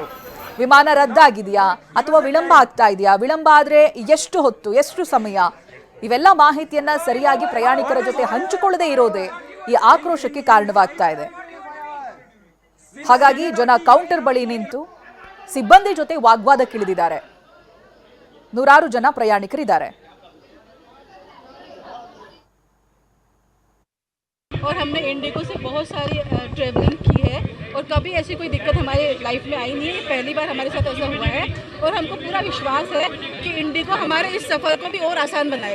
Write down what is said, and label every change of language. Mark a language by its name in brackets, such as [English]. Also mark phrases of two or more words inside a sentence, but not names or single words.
[Kannada] ವಿಮಾನ ರದ್ದಾಗಿದೆಯಾ ಅಥವಾ ವಿಳಂಬ ಆಗ್ತಾ ಇದೆಯಾ, ವಿಳಂಬ ಆದ್ರೆ ಎಷ್ಟು ಹೊತ್ತು, ಎಷ್ಟು ಸಮಯ, ಇವೆಲ್ಲ ಮಾಹಿತಿಯನ್ನ ಸರಿಯಾಗಿ ಪ್ರಯಾಣಿಕರ ಜೊತೆ ಹಂಚಿಕೊಳ್ಳದೇ ಇರೋದೇ ಈ ಆಕ್ರೋಶಕ್ಕೆ ಕಾರಣವಾಗ್ತಾ ಇದೆ. ಹಾಗಾಗಿ ಜನ ಕೌಂಟರ್ ಬಳಿ ನಿಂತು ಸಿಬ್ಬಂದಿ ಜೊತೆ ವಾಗ್ವಾದಕ್ಕಿಳಿದಿದ್ದಾರೆ. ನೂರಾರು ಜನ ಪ್ರಯಾಣಿಕರಿದ್ದಾರೆ. [Hindi] और हमने इंडिगो से बहुत सारी ट्रेवलिंग की है और कभी ऐसी कोई दिक्कत हमारे लाइफ में आई नहीं है। पहली बार हमारे साथ ऐसा हुआ है और हमको पूरा विश्वास है कि इंडिगो हमारे इस सफ़र को भी और आसान बनाएगा।